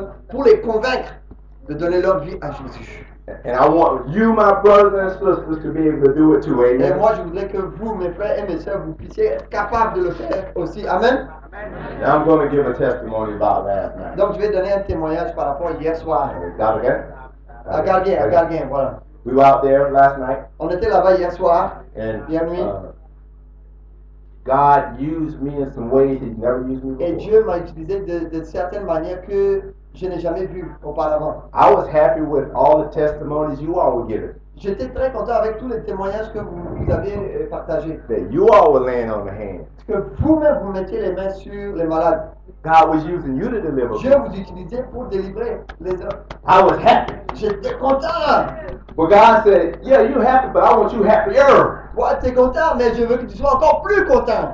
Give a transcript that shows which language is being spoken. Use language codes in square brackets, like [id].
[fr] pour les convaincre de donner leur vie à Jésus. [en] And I want you, my brothers and sisters, to be able to do it too. [fr] Et [en] Amen. [fr] moi, je voudrais que vous, mes frères et mes sœurs, vous puissiez être capables de le faire aussi. [en] Amen. Now I'm going to give a testimony about last night. [fr] Donc, je vais donner un témoignage par rapport à hier soir. [en] Got it again? [fr] À Galguin, voilà. [en] We were out there last night, [fr] On était là-bas hier soir. [en] and [fr] Hier nuit. [en] God used me in some ways He's never used me [fr] Et [en] before. [fr] Dieu m'a utilisé de certaines manières que je n'ai jamais vues auparavant. [en] I was happy with all the testimonies you all were giving. [fr] J'étais très content avec tous les témoignages que vous avez partagés. [en] That you all were laying on the hands. [fr] Que vous-même vous mettiez les mains sur les malades. [en] God was using you to deliver [fr] Dieu [en] people. [fr] vous utilisait pour délivrer les hommes. [en] I was happy. [fr] J'étais content. [en] But God said, yeah, you're happy, but I want you happier. [fr] Ouais, t'es content, mais je veux que tu sois encore plus content.